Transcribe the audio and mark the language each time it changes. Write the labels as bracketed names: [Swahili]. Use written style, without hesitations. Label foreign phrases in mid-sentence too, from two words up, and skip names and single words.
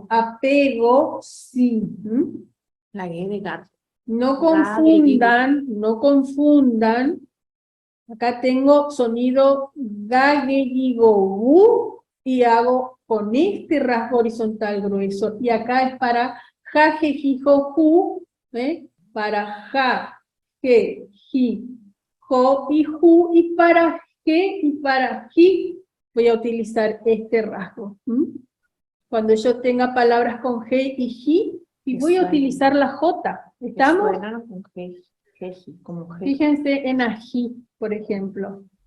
[Spanish] Apego, sí. La G de gato. No confundan, no confundan. Acá tengo sonido gagueyigo y hago con este rasgo horizontal grueso. Y acá es para ja, je, ji, jo, ju, para ja, je, ji, jo y ju, y para je y para ji voy a utilizar este rasgo. Cuando yo tenga palabras con je y ji, y voy a utilizar la j. ¿Estamos? Suenan con G, como G. Fíjense en ají, por ejemplo.